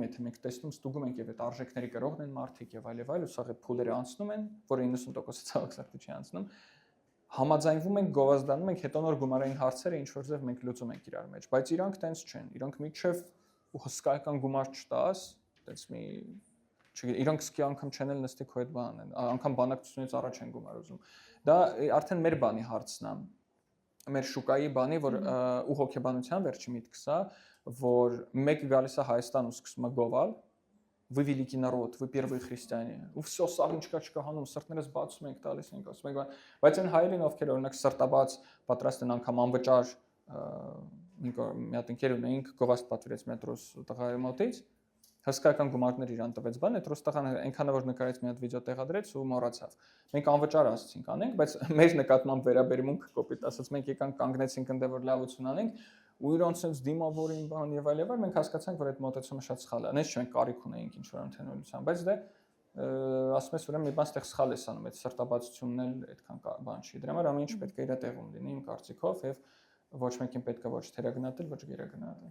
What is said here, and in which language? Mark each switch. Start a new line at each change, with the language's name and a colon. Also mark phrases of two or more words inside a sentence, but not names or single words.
Armenian: եթե մենք տեսնում ստուգում ենք եւ այդ արժեքների կրողն են մարդիկ եւ այլ, ու սա այդ փուլերը անցնում են, որը 90% ցավոքսակտի չի անցնում, համաձայնվում ենք, գովազդանում ենք, հետո նոր գումարային հարցերը ինչ որ ձև մենք լուծում ենք իրար մեջ, բայց իրանք տենց չեն, իրանք միջև ու հսկայական գումար չտաս, տենց մի չգիտեմ, իրանք սկի անգամ չեն էլ նստի քո այդ բանն, անգամ բանակցությունից առաջ են գումար ուզում։ Դա արդեն մեր բանի հարցն է, մեր շուկայի բանի, որ ու հոգեբանության վերջի միտքս է, որ մեկը գալիս է Հայաստան ու սկսում է գովալ,
Russian: вы великий народ, вы первые христиане,
Armenian: ու всё սաղ ինչ կա հանում, սրտներս բացում ենք, տալիս ենք, ասում ենք, բայց այն հայերին ովքեր օրինակ սրտաբաց պատրաստ են անգամ անվճար մի հատ ընկեր ունեինք, գովազդ պատվիրեց մետրոս տղայի մոտից, հսկայական գումարներ իրան տվեց բան, այդ Ռոստախան այնքան որ նկարեց մի հատ վիդեո տեղադրեց ու մոռացավ։ Մենք անվճար ասացինք անենք, բայց մեր նկատմամբ վերաբերմունք կոպիտ ասած մենք եկանք կանգնեցինք ընդ որ լավություն անենք ու իրոնց sense դիմավորին բան եւ այլ մենք հասկացանք որ այդ մոտեցումը շատ սխալ է։ Այնպես չենք կարիք ունեինք ինչ որ ընդհանրության, բայց դե ասում ես ուրեմն մի բան ստեղ սխալ ես անում, այդ սրտաբացությունն էլ այդքան բան չի։ Դրա համար ամեն ինչ պետք է իր տեղում լինի իմ կարծիքով եւ ոչ մեկին պետք է ոչ թերագնահատել, ոչ գերագնահատել։